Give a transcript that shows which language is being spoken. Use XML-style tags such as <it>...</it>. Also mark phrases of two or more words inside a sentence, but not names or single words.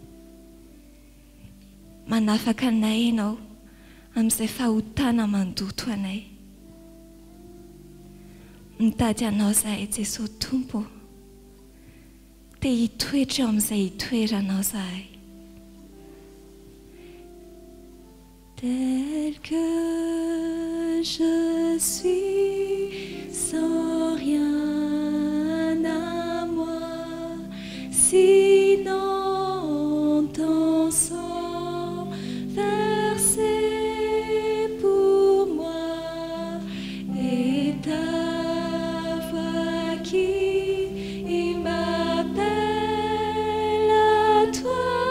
<mg>Manafaka anay ianao amin'izay fahotana mandoto anay. Mitady anao izahay Jesosy tompo, te hitoetra eo amin'izay hitoeranao zahay.</mg> <fr>Tel que je suis sans rien à moi, sinon ton sang versé pour moi et ta voix qui m'appelle à toi,</fr>